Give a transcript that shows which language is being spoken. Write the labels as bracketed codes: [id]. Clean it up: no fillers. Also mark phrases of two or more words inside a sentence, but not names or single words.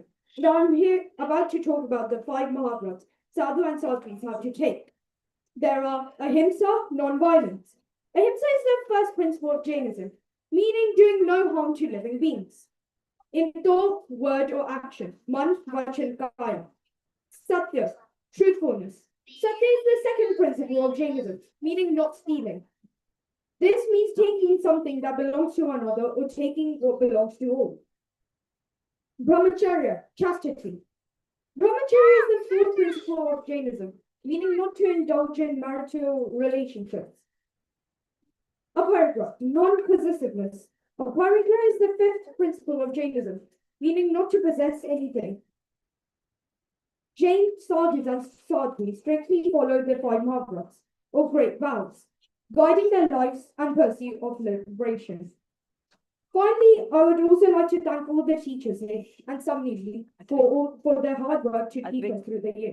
[en] And I'm here about to talk about the 5 Mahavrats Sadhu and Sadhvis have to take. There are ahimsa, non-violence. Ahimsa is the first principle of Jainism, meaning doing no harm to living beings. In thought, word, or action, man, [sa] vachan, kaya. [en] Satya, truthfulness. Satya is the second principle of Jainism, meaning not stealing. This means taking something that belongs to another or taking what belongs to all. Brahmacharya, chastity. Brahmacharya is the fourth principle of Jainism, meaning not to indulge in marital relationships. Aparigra, non-possessiveness. Aparigra is the 5th principle of Jainism, meaning not to possess anything. Jain sadhus and sadhvis strictly follow the 5 Mahavrats, or great vows, guiding their lives and pursuit of liberation. Finally, I would also like to thank all the teachers and Samniji for their hard work to keep us through the year.